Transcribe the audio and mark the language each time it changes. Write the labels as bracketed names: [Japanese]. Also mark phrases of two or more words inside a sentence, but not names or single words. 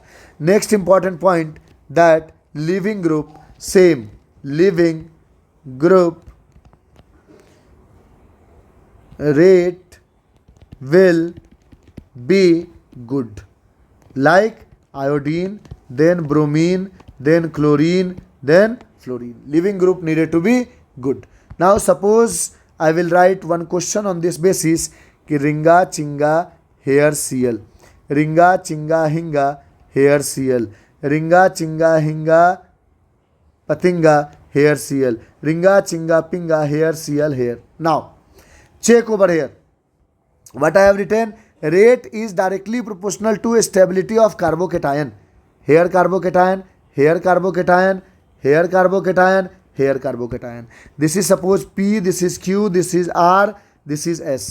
[English] Next important point, that leaving group, same leaving group rate will be good, like iodine, then bromine, then chlorine, then fluorine. Leaving group needed to be good. Now suppose I will write one question on this basis कि रिंगा चिंगा हेयर सीएल, रिंगा चिंगा हिंगा हेयर सीएल, रिंगा चिंगा हिंगा पतिंगा हेयर सीएल, रिंगा चिंगा पिंगा हेयर सीएल हेयर. Now check over here. What I have written? Rate is directly proportional to stability of carbocation. Here carbocation, here carbocation, here carbocation, here carbocation. This is suppose P, this is Q, this is R, this is S.